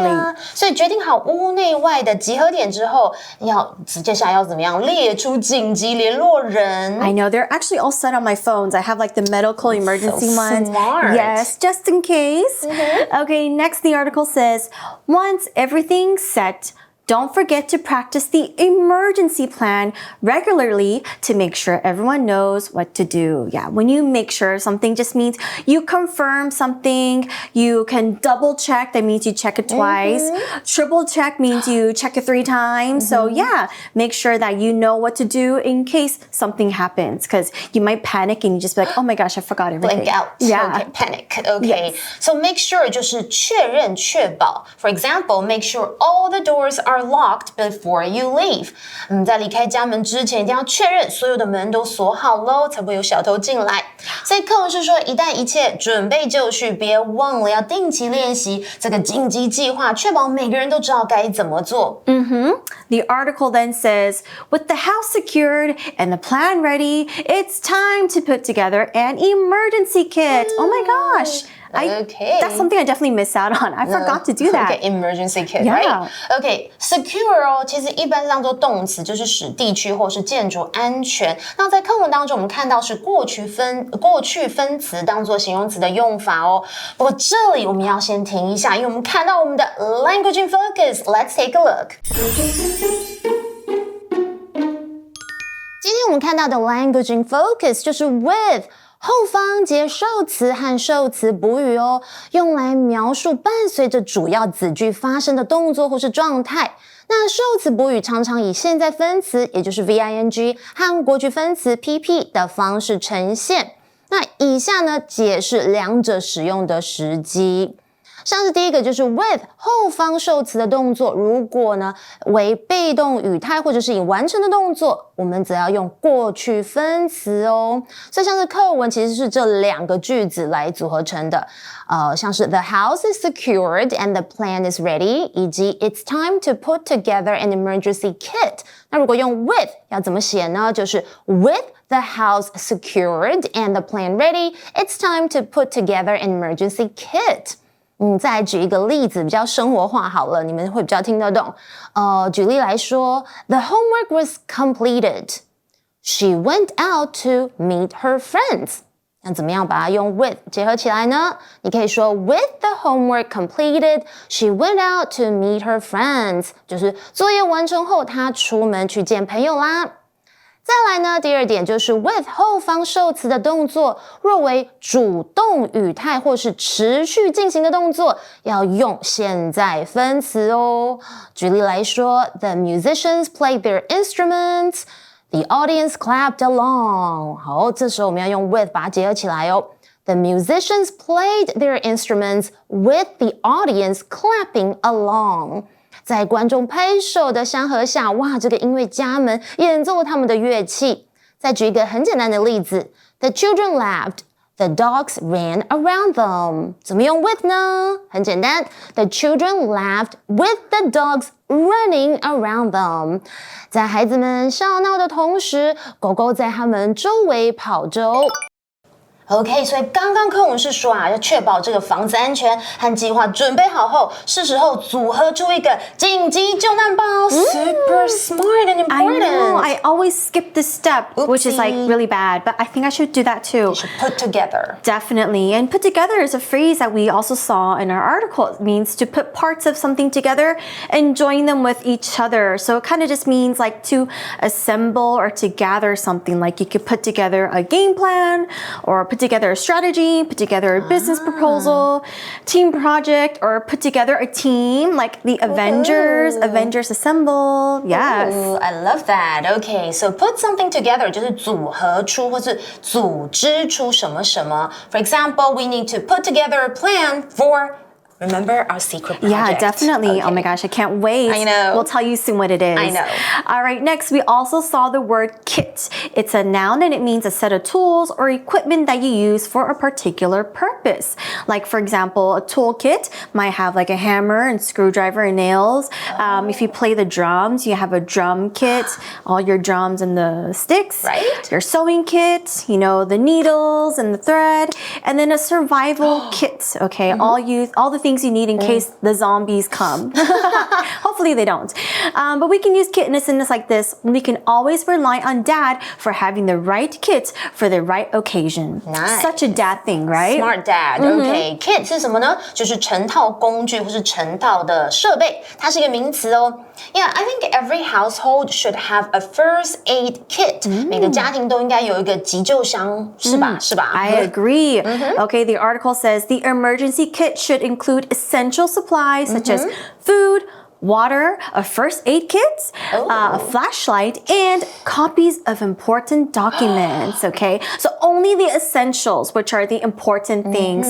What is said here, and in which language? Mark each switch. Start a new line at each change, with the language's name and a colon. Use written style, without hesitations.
Chinese: 对啊，所以决定好屋内外的集合点之后，接下来要怎么样列出紧急联络人
English: I know, they're actually all set on my phones. I have like the medical emergency ones. Smart. Yes, just in case. Okay, next the article says, once everything's set, don't forget to practice the emergency plan regularly to make sure everyone knows what to do. Yeah, when you make sure something just means you confirm something, you can double check, that means you check it twice. Triple check means you check it 3 times. So yeah, make sure that you know what to do in case something happens, because you might panic and you just be like, oh my gosh, I forgot everything. Blank out. Yeah. Okay, panic. Okay. Yes. So make sure
Chinese: 就是确认确保.
English: For example, make sure all the doors are locked before you leave.
Chinese: 在离开家门之前一定要确认所有的门都锁好咯，才不会有小偷进来。所以课文是说，一旦一切准备就绪，别忘了要定期练习这个紧急计划，确保每个人都知道该怎么做。
English: The article then says, with the house secured and the plan ready, it's time to put together an emergency kit. Oh my gosh. That's something I definitely miss out on. I forgot to do that. Okay, emergency kit, Yeah. right?
Chinese: Okay, secure 哦，其实一般是当作动词，就是使地区或是建筑安全。那在课文当中，我们看到是过去分词当作形容词的用法哦。不过这里我们要先停一下，因为我们看到我们的
English: language in focus. Let's take a look.
Chinese: 今天我们看到的 language in focus 就是 with。后方接受词和受词补语哦，用来描述伴随着主要子句发生的动作或是状态。那受词补语常常以现在分词，也就是 VING 和过去分词 PP 的方式呈现。那以下呢，解释两者使用的时机。像是第一个就是 with 后方受词的动作，如果呢为被动语态或者是已完成的动作，我们则要用过去分词哦。所以像是课文其实是这2个句子来组合成的，像是
English: the house is secured and the plan is ready，
Chinese: 以及
English: it's time to put together an emergency kit。
Chinese: 那如果用 with 要怎么写呢？就是
English: with the house secured and the plan ready, it's time to put together an emergency kit。
Chinese: 再来举一个例子，比较生活化好了，你们会比较听得懂。举例来说
English: ，the homework was completed. She went out to meet her friends.
Chinese: 那怎么样把它用 with 结合起来呢？你可以说
English: with the homework completed, she went out to meet her friends.
Chinese: 就是作业完成后，她出门去见朋友啦。再来呢，第2点就是 with 后方受词的动作，若为主动语态或是持续进行的动作，要用现在分词哦。举例来说
English: ，the musicians played their instruments, the audience clapped along。
Chinese: 好，这时候我们要用 with 把它结合起来哦。
English: The musicians played their instruments with the audience clapping along。
Chinese: 在观众拍手的相合下，哇，这个音乐家们演奏了他们的乐器。再举一个很简单的例子
English: ，The children laughed, the dogs ran around them。
Chinese: 怎么用 with 呢？很简单
English: ，The children laughed with the dogs running around them。
Chinese: 在孩子们笑闹的同时，狗狗在他们周围跑着哦。 OK， 所以刚刚课文是说要确保这个房子安全和计划准备好后，是时候组合出一个紧急救难包。
English: Super smart and important. I know. I always skip this step, which is like really bad, but I think I should do that too. You should put together. Definitely. And put together is a phrase that we also saw in our article. It means to put parts of something together and join them with each other. So it kind of just means like to assemble or to gather something. Like you could put together a game plan or put together a strategy, put together a business proposal, team project, or put together a team like the Avengers Assemble. Yes. Ooh, I love that. Okay, so put something together
Chinese: 就是组合出或是组织出什么什么。
English: For example, we need to put together a plan for Remember our secret project? Yeah, definitely. Okay. Oh my gosh, I can't wait. I know. We'll tell you soon what it is. I know. All right, next we also saw the word kit. It's a noun and it means a set of tools or equipment that you use for a particular purpose. Like for example, a toolkit might have like a hammer and screwdriver and nails. If you play the drums, you have a drum kit, all your drums and the sticks. Right. Your sewing kit, you know, the needles and the thread. And then a survival kit, okay? All the things you need in case the zombies come. Hopefully they don't. But we can use kit in a sentence like this. We can always rely on dad for having the right kit for the right occasion. Nice. Such a dad thing, right? Smart dad. Okay. Kit
Chinese: 是什么呢？就是成套工具或是成套的设备，它是一个名词哦。
English: Yeah, I think every household should have a first aid kit.
Chinese: 每个家庭都应该有一个急救箱，是吧？是吧？
English: I agree. Okay, the article says the emergency kit should include essential supplies such as food, water, a first aid kit, a flashlight, and copies of important documents, okay? So only the essentials, which are the important things.